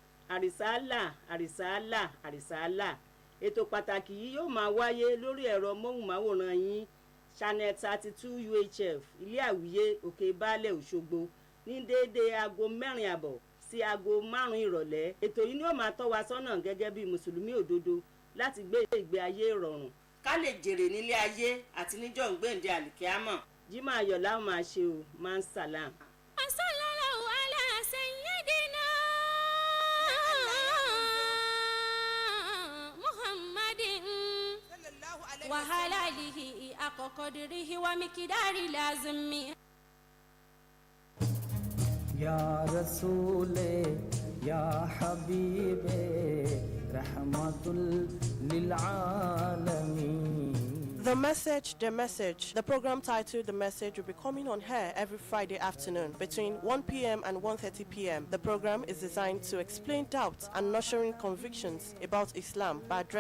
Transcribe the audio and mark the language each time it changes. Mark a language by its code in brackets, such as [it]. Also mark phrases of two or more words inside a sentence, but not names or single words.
[yo] Àrísálà ètò pàtàkì yìí yóò máa wáyé lórí ẹ̀rọ móhùnmáwòrán yín channel 32 UHF ilé àwíyé òkè baálẹ̀ Òṣogbo ní déédéé aago 4:00 sí aago 5 ìrọ̀lẹ́. ètò yìí ni ó máa tọ́ wa sọ́nà gẹ́gẹ́ bí mùsùlùmí òdodo láti gbé ìgbé ayé ìrọ̀rùn ká lè jèrè nílé ayé àti níjọ́ ìgbéǹde àlìkíámọ̀. Jímọ̀ ayọ̀ la máa ṣe o, máa ń sàlám. [ar] صلى الله على سيدنا محمد وآله حق قدره ومقداره العظيم. يا رسول، يا حبيب، رحمة للعالمين. [en] The Message, The Message. The program titled The Message will be coming on air every Friday afternoon between 1 p.m. and 1:30 p.m. The program is designed to explain doubts and nurturing convictions about Islam by addressing